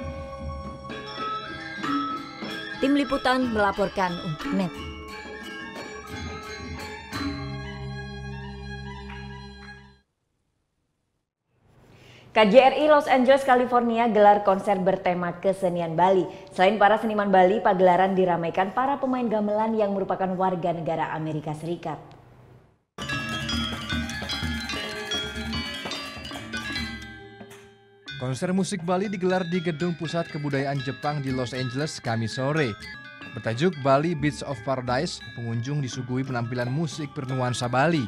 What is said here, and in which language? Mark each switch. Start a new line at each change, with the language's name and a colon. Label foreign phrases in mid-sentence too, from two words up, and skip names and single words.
Indonesian: Tim Liputan melaporkan untuk NET. KJRI Los Angeles, California gelar konser bertema kesenian Bali. Selain para seniman Bali, pagelaran diramaikan para pemain gamelan yang merupakan warga negara Amerika Serikat. Konser musik Bali digelar di Gedung Pusat Kebudayaan Jepang di Los Angeles Kamis sore. Bertajuk Bali Beats of Paradise, pengunjung disuguhi penampilan musik bernuansa Bali.